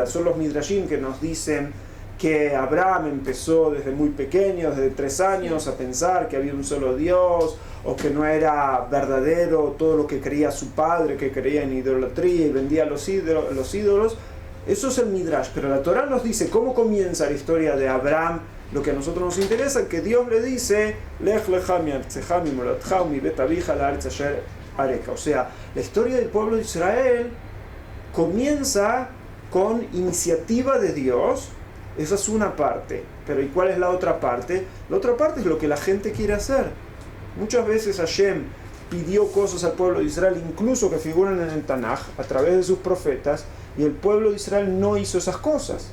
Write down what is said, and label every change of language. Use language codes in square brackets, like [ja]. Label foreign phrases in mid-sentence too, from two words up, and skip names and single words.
[es] Son los Midrashim que nos dicen que Abraham empezó desde muy pequeño, desde 3 años, a pensar que había un solo Dios, o que no era verdadero todo lo que creía su padre, que creía en idolatría y vendía los ídolos. Eso es el Midrash, pero la Torá nos dice cómo comienza la historia de Abraham. Lo que a nosotros nos interesa es que Dios le dice [he] לך לך מארצך ממולדתך ומבית אביך לארץ אשר אראך. [es] O sea, la historia del pueblo de Israel comienza con iniciativa de Dios. Esa es una parte, pero ¿y cuál es la otra parte? La otra parte es lo que la gente quiere hacer. Muchas veces Hashem pidió cosas al pueblo de Israel, incluso que figuran en el Tanaj, a través de sus profetas, y el pueblo de Israel no hizo esas cosas.